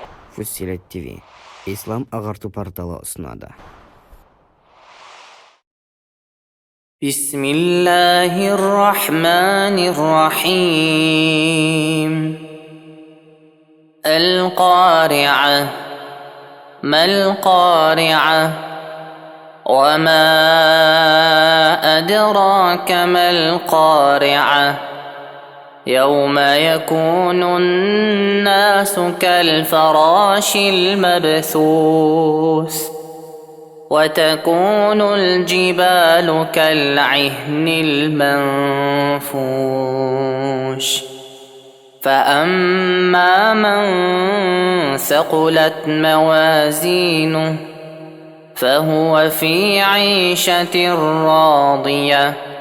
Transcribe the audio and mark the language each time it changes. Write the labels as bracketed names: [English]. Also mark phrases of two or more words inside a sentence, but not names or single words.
[Kazakh] Fussilet TV Ислам ағарту порталы ұсынады. [Arabic] بسم الله الرحمن الرحيم. القارعة ما القارعة. وما أدراك ما القارعة يوم يكون الناس كالفراش المبثوث وتكون الجبال كالعهن المنفوش فأما من ثقلت موازينه فهو في عيشة راضية